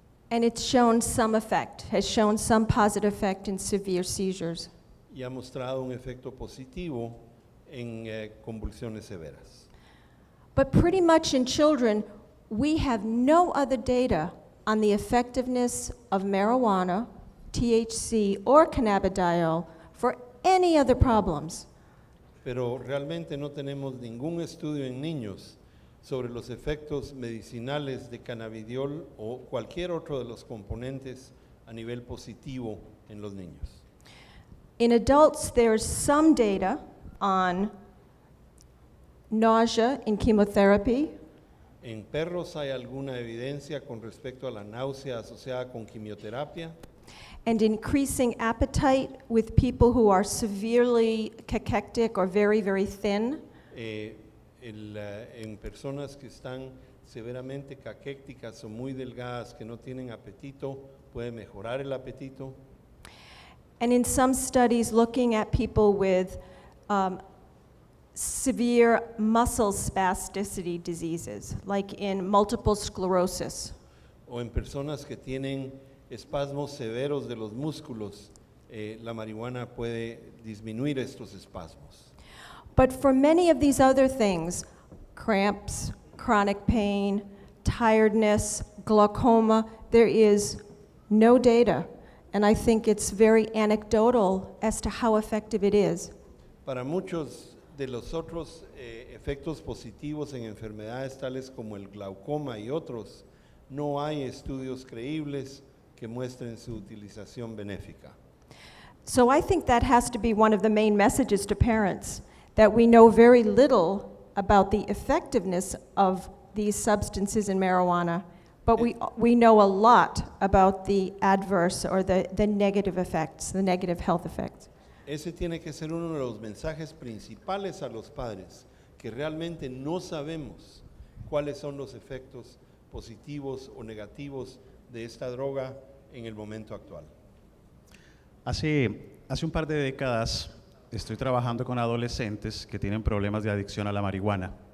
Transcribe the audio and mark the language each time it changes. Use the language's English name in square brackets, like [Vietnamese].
[English] And it's shown some effect, has shown some positive effect in severe seizures. [Spanish] y ha mostrado un efecto positivo en convulsiones severas. [English] But pretty much in children, we have no other data on the effectiveness of marijuana, THC, or cannabidiol for any other problems. [Spanish] Pero realmente no tenemos ningún estudio en niños sobre los efectos medicinales de cannabidiol o cualquier otro de los componentes a nivel positivo en los niños. [English] In adults, there's some data on nausea in chemotherapy, [Spanish] En perros hay alguna evidencia con respecto a la náusea asociada con quimioterapia [English] and increasing appetite with people who are severely cachectic or very, very thin. [Spanish] en personas que están severamente caquécticas o muy delgadas que no tienen apetito, puede mejorar el apetito. [English] And in some studies looking at people with severe muscle spasticity diseases, like in multiple sclerosis. [Spanish] O en personas que tienen espasmos severos de los músculos, la marihuana puede disminuir estos espasmos. [English] But for many of these other things, cramps, chronic pain, tiredness, glaucoma, there is no data. And I think it's very anecdotal as to how effective it is. [Spanish] Para muchos de los otros efectos positivos en enfermedades tales como el glaucoma y otros, no hay estudios creíbles que muestren su utilización benéfica. [English] So I think that has to be one of the main messages to parents, that we know very little about the effectiveness of these substances in marijuana, but we know a lot about the adverse or the negative effects, the negative health effects. [Spanish] Ese tiene que ser uno de los mensajes principales a los padres, que realmente no sabemos cuáles son los efectos positivos o negativos de esta droga en el momento actual. Hace un par de décadas estoy trabajando con adolescentes que tienen problemas de adicción a la marihuana.